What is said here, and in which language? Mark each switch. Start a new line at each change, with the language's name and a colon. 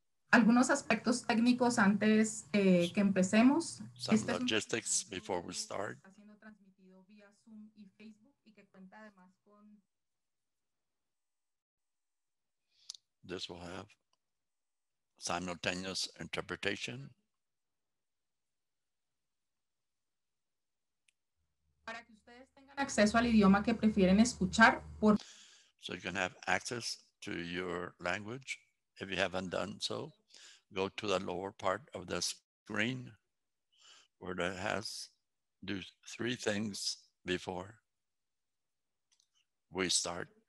Spanish: Algunos aspectos técnicos antes que empecemos.
English: Some logistics before we start.
Spanish: Está siendo transmitido vía Zoom y Facebook y que cuenta además con
English: This will have simultaneous interpretation.
Spanish: para que ustedes tengan acceso al idioma que prefieren escuchar.
English: So you can have access to your language. If you haven't done so, go to the lower part of the screen where it has do three things before we start.